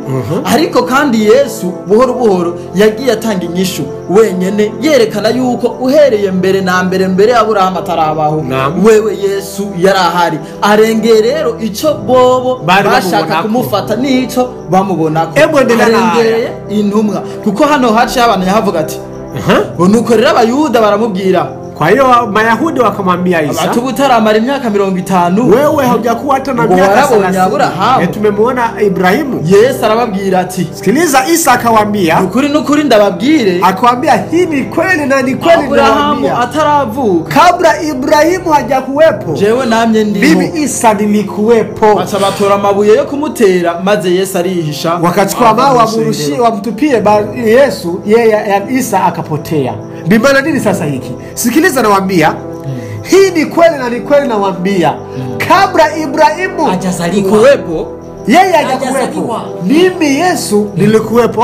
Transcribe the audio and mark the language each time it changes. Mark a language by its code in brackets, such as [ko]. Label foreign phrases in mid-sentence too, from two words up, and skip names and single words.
[rn] Ariko kandi Yesu buhoro buhoro yagiye atanga inyishu wenyene, yerekana yuko uhereye mbere na mbere Aburahamu atarabaho, wewe Yesu yarahari. Arengeye rero ico bobo bashaka kumufata nico bamubonako, arengeye intumwa. Kuko hano haciye abantu yahavuga ati nuko rero abayuda baramubwira, [sw] kwa hiyo Mayahudi wakamwambia Isa, [rn] watu butaramara imyaka 50, [sw] wewe haujakuwa hata na miaka 30. Tumemwona Ibrahimu. [rn] Yesu arababwira ati, [sw] sikiliza, Isa akawaambia, [rn] nukuri ndababwire, [sw] akawaambia hii ni kweli na ni kweli, [rn] Abrahamu ataravuka, [sw] kabla Ibrahimu hajakuwepo [rn] jewe namye ndiho, [sw] mimi Isa nilikuwepo. [rn] Baca batora amabuye yo kumutera, maze Yesu arihisha, [sw] wakachukua mawe wamtupie Yesu, yeye Isa akapotea. Ni maana nini sasa hiki? Sikiliza nawaambia, hii ni kweli na ni kweli nawaambia, kabla Ibrahimu hajazaliwa, yeye hajakuwepo, mimi Yesu nilikuwepo.